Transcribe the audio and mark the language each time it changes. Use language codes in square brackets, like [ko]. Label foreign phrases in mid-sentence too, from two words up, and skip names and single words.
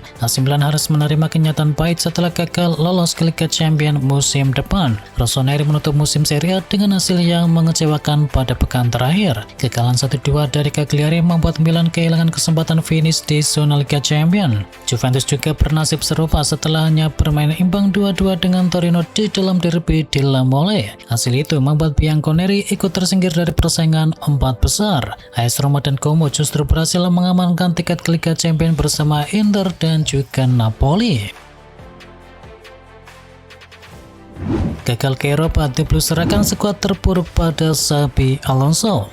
[id] AC Milan harus menerima kenyataan pahit setelah gagal lolos ke Liga Champions musim depan. Rossoneri menutup musim Serie A dengan hasil yang mengecewakan pada pekan terakhir. Kekalahan 1-2 dari Cagliari membuat Milan kehilangan kesempatan finish di zona Liga Champions. Juventus juga bernasib serupa setelah hanya bermain imbang 2-2 dengan Torino di dalam derby di La Mole. Hasil itu membuat Bianconeri ikut tersingkir dari persaingan 4 besar. AS Roma dan Como justru berhasil mengamankan tiket ke Liga Champions bersama Inter dan juga Napoli. Gagal ke Eropa, The Blues serahkan skuad terpuruk pada Xabi Alonso.